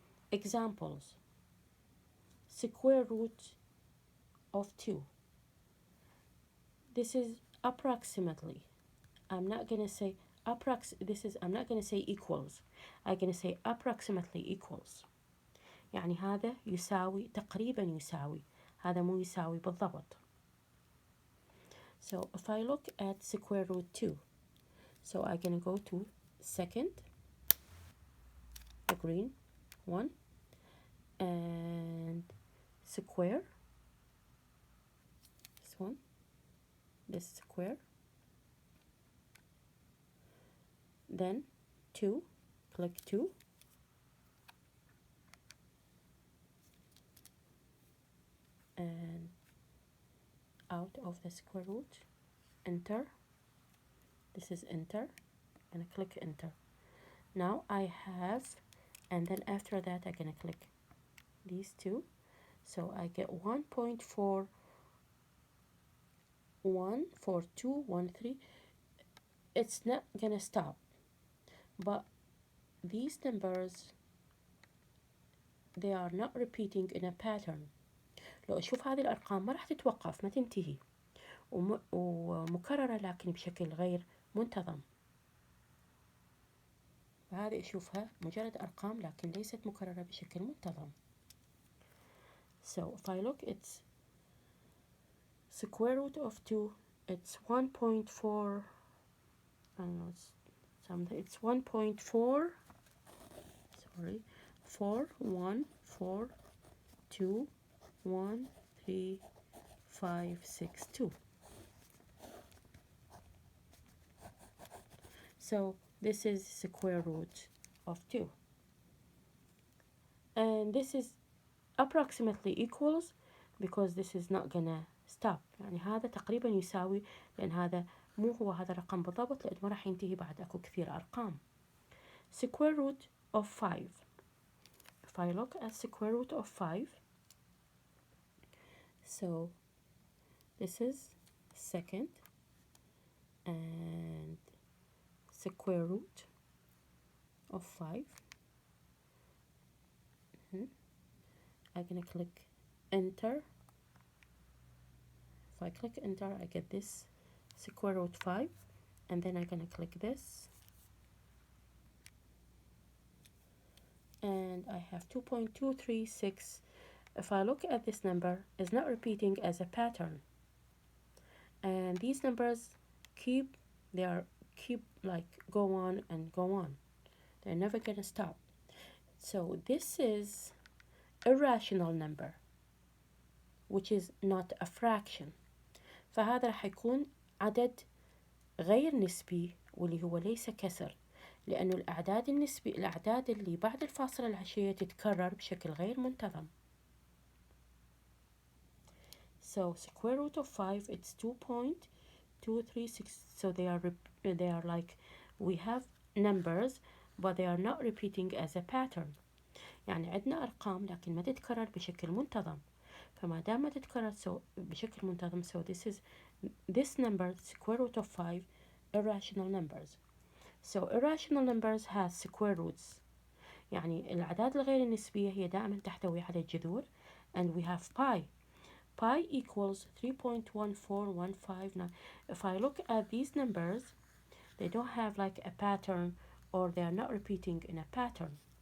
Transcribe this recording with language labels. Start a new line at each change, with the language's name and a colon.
English: Examples: square root of 2. This is approximately. I'm not gonna say I'm not gonna say equals. I'm gonna say approximately equals.
Arabic: يعني هذا يساوي تقريبا يساوي، هذا مو يساوي بالضبط.
English: So if I look at square root 2, so I'm gonna go to second, the green one, and square, this one, this square, then 2, click 2, and out of the square root, enter, this is enter, and click enter. Now I have, and then after that I'm gonna click these two, so I get 1.414213. It's not gonna stop, but these numbers, they are not repeating in a pattern.
Arabic: لو أشوف هذه الأرقام ما راح تتوقف، ما تنتهي، ومكررة لكن بشكل غير منتظم. فهذه أشوفها مجرد أرقام لكن ليست مكررة بشكل منتظم.
English: So if I look, it's square root of 2, it's 1.4, I don't know, it's 1.4, sorry, 414213562. So this is square root of 2, and this is approximately equals because this is not gonna stop.
Arabic: يعني هذا تقريبا يساوي، لأن هذا مو هو هذا الرقم بالضبط، لأنه ما راح ينتهي بعد أكو كثير أرقام.
English: square root of 5. If I look at square root of 5, so this is second and square root of 5. I'm gonna click enter. If I click enter, I get this square root 5, and then I'm gonna click this, and I have 2.236. If I look at this number, it's not repeating as a pattern, and these numbers keep like go on and go on. They're never gonna stop. So this is irrational number, which is not a fraction.
Arabic: فهذا راح يكون عدد غير نسبي، واللي هو ليس كسر، لأنه الأعداد الأعداد اللي بعد الفاصلة العشرية تتكرر بشكل غير منتظم.
English: So square root of 5, it's 2.236. So they are like, we have numbers but they are not repeating as a pattern.
Arabic: يعني عندنا أرقام لكن ما تتكرر بشكل منتظم، فما دام ما تتكرر بشكل منتظم،
English: so this number square root of 5 irrational numbers. So irrational numbers has square roots،
Arabic: يعني الأعداد الغير النسبية هي دائما تحتوي على جذور،
English: and we have pi equals 3.14159. If I look at these numbers, they don't have like a pattern, or they are not repeating in a pattern.